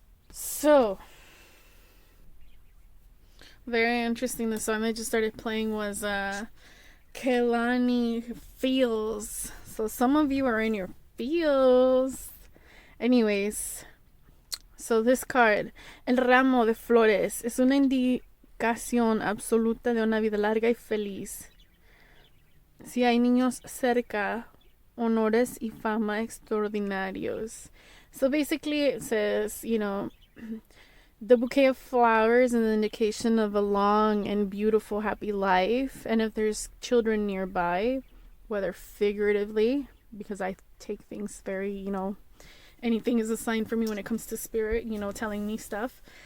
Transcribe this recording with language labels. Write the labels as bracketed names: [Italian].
[English] So, very interesting. The song I just started playing was Kehlani Feels. So some of you are in your feels. Anyways, so this card, [Spanish] el ramo de flores, es una indicación absoluta de una vida larga y feliz. Si hay niños cerca, honores y fama extraordinarios. [English] So basically it says, the bouquet of flowers is an indication of a long and beautiful, happy life. And if there's children nearby, whether figuratively, because I take things very, anything is a sign for me when it comes to spirit, telling me stuff.